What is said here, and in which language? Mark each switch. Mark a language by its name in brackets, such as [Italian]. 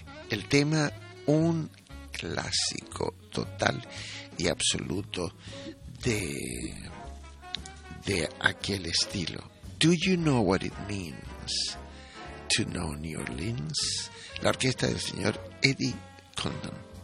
[Spanish] El tema, un clásico total y absoluto de aquel estilo. [English] Do you know what it means to know New Orleans? [Spanish] La orquesta del señor Eddie Condon.